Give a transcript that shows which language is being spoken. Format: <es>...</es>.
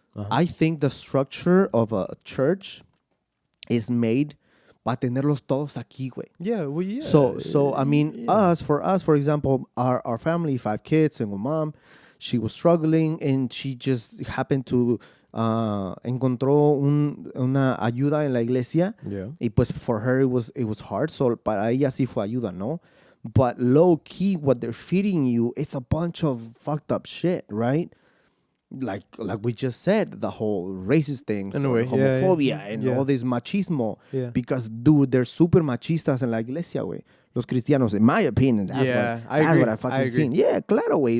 <en>I think the structure of a church is made</en> <es>para tenerlos todos aquí, güey.</es> <en>Yeah, well, yeah. So I mean, for us, for example, our family, 5 kids, single mom, she was struggling and she just happened to</en> <es>encontró una ayuda en la iglesia.</es> <en>Yeah.</en> <es>Y pues</es> <en>for her it was hard, so</en> <es>para ella sí fue ayuda, ¿no?</es> <en>But low key, what they're feeding you, it's a bunch of fucked up shit, right? Like we just said, the whole racist things, homophobia, and all this machismo. Yeah. Because, dude, they're super machistas</en> <es>en la iglesia, güey. Los cristianos,</es> <en>in my opinion, that's what I fucking seen. Yeah,</en> <es>claro, güey.</es>